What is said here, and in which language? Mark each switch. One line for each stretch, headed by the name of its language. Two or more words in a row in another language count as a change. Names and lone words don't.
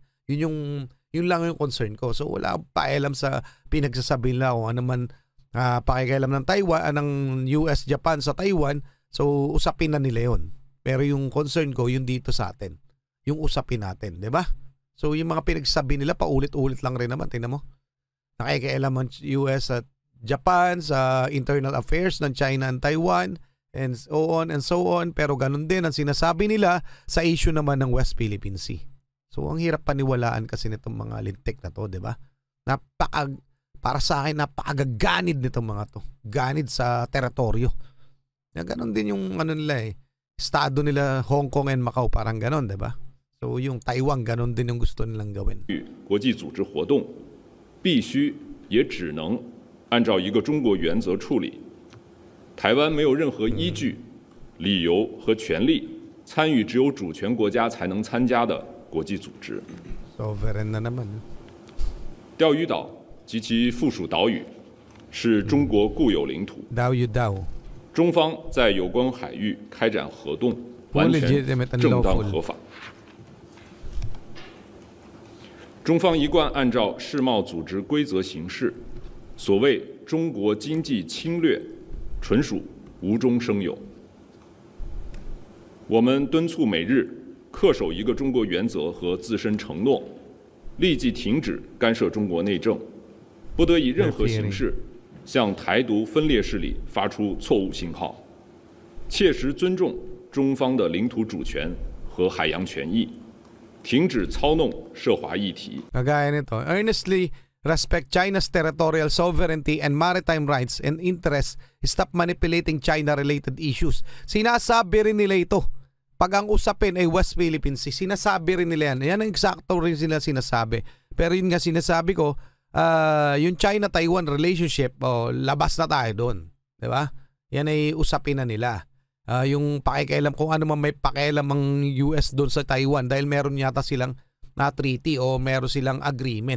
Filipino: Yun lang yung concern ko. So wala akong pakialam sa pinagsasabi nila o ano man pakikialam ng Taiwan, ng US, Japan sa Taiwan. So usapin na nila yun. Pero yung concern ko, yung dito sa atin. Yung usapin natin, di ba? So yung mga pinagsasabi nila, paulit-ulit lang rin naman. Tingnan mo. Nakikialam ang US at Japan sa
English: internal affairs
Filipino: ng China and Taiwan.
English: And so on,
Filipino: pero ganun din ang sinasabi nila sa issue naman ng West Philippine Sea. So ang hirap paniwalaan kasi nitong mga lintik na to, 'di ba? Para sa akin napakagaganid nitong mga to. Ganid sa teritoryo. Na ganun din yung nila estado nila Hong Kong and Macau, parang ganun, 'di ba? So yung Taiwan ganun din yung gusto nilang gawin.
Chinese: 国际组织活动必须也只能按照一个中国原则处理。台湾没有任何依据、理由和权利参与只有主权国家才能参加的国际组织。
Filipino: Sovereign na naman.
Chinese: 钓鱼岛及其附属岛屿是中国固有领土，
Filipino: Daw.
Chinese: 中方在有关海域开展活动完全
English: legitimate and
Chinese: 正当
English: lawful.
Chinese: 合法。中方一贯按照世贸组织规则行事，所谓中国经济侵略，纯属无中生有。我们敦促美日恪守一个中国原则和自身承诺，立即停止干涉中国内政，不得以任何形式向台独分裂势力发出错误信号，切实尊重中方的领土主权和海洋权益，停止操弄涉华议题。
Filipino: Kagaya nito,
English: earnestly respect China's territorial sovereignty and maritime rights and interests. Stop manipulating China-related issues.
Filipino: Sinasabi rin nila ito. Pag ang usapin ay West Philippine Sea, sinasabi rin nila yan. Yan ang eksakto rin sila sinasabi. Pero yun nga sinasabi ko, yung China-Taiwan relationship, labas na tayo doon. Diba? Yan ay usapin na nila. Yung pakikialam, kung ano man may pakialam ang US doon sa Taiwan dahil meron yata silang na treaty o meron silang agreement.